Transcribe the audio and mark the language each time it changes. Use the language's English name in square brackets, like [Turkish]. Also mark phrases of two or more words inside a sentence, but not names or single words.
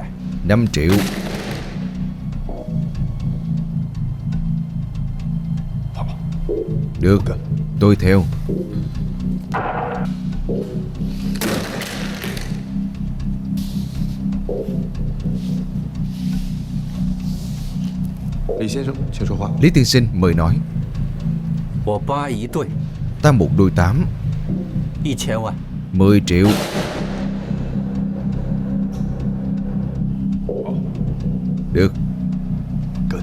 [Vietnamese] 5 triệu. Được, tôi theo. [Chinese] Lý 先生，请说话。 [Vietnamese] Lý tiên sinh mời nói. [Chinese] 我8一对 [Vietnamese] Ta một đôi 8. [Chinese] ，1000万。 [Vietnamese] 10 triệu. Được, [Chinese] 跟